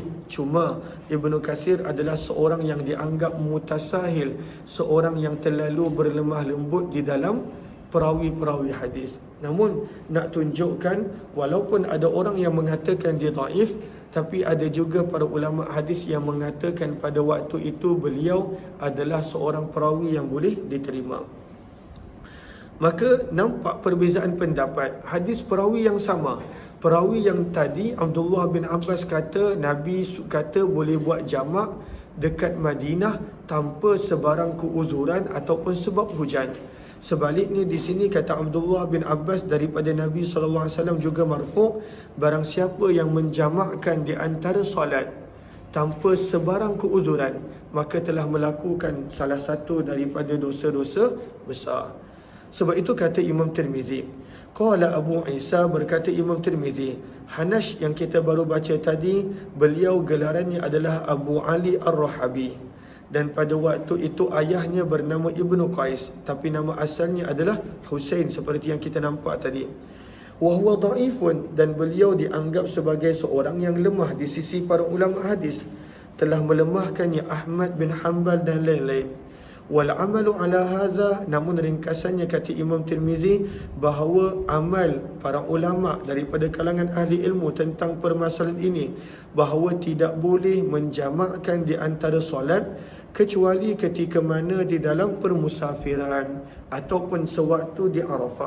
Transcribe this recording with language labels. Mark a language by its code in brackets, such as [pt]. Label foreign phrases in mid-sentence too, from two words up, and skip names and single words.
[ms] Cuma Ibnu Katsir adalah seorang yang dianggap mutasahil, seorang yang terlalu berlemah lembut di dalam perawi-perawi hadis. Namun nak tunjukkan, walaupun ada orang yang mengatakan dia dhaif, tapi ada juga para ulama hadis yang mengatakan pada waktu itu beliau adalah seorang perawi yang boleh diterima. Maka nampak perbezaan pendapat. Hadis perawi yang sama. Perawi yang tadi Abdullah bin Abbas kata Nabi kata boleh buat jamak dekat Madinah tanpa sebarang keuzuran ataupun sebab hujan. Sebaliknya di sini kata Abdullah bin Abbas daripada Nabi SAW juga marfu', barang siapa yang menjamakkan di antara solat tanpa sebarang keuzuran, maka telah melakukan salah satu daripada dosa-dosa besar. Sebab itu kata Imam Tirmizi, [ar] قال أبو عيسى, [ms] berkata Imam Tirmizi, Hanash yang kita baru baca tadi, beliau gelarannya adalah Abu Ali Ar-Rahabi. Dan pada waktu itu ayahnya bernama Ibnu Qais, tapi nama asalnya adalah Husain seperti yang kita nampak tadi. [ar] وهو ضعيف, [ms] dan beliau dianggap sebagai seorang yang lemah di sisi para ulama hadis, telah melemahkannya Ahmad bin Hanbal dan lain-lain. [ar] والعمل على هذا, [ms] namun ringkasannya kata Imam Tirmizi bahawa amal para ulama daripada kalangan ahli ilmu tentang permasalahan ini, bahawa tidak boleh menjamakkan di antara solat kecuali ketika mana di dalam permusafiran ataupun sewaktu di Arafah.